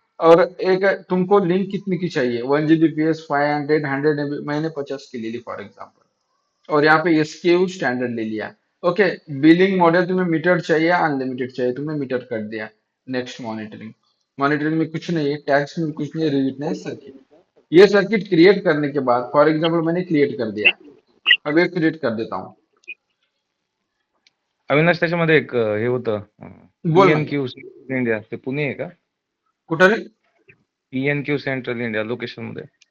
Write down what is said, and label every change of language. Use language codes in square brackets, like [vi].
[hi] और एक तुमको लिंक कितनी की चाहिए, 1 Gbps, 500, 100 MB, मैंने 50 की ले ली फॉर एग्जाम्पल, और यहाँ पे एसकेयू स्टैंडर्ड ले लिया। ओके, बिलिंग मॉडल तुम्हें मीटर चाहिए अनलिमिटेड चाहिए, तुमने मीटर कर दिया। नेक्स्ट मॉनिटरिंग, मॉनिटरिंग में कुछ नहीं है, टैग्स में कुछ नहीं है, रिजिट नहीं, सर्किट। ये सर्किट क्रिएट करने के बाद फॉर एग्जाम्पल मैंने क्रिएट कर दिया, अब ये क्रिएट कर देता हूँ। [mr] अविनाश त्याच्यामध्ये एक हे होतं बोल ना, PNQ इंडिया, ते पुणे आहे का? कुठं रे? PNQ सेंट्रल इंडिया लोकेशन मध्ये.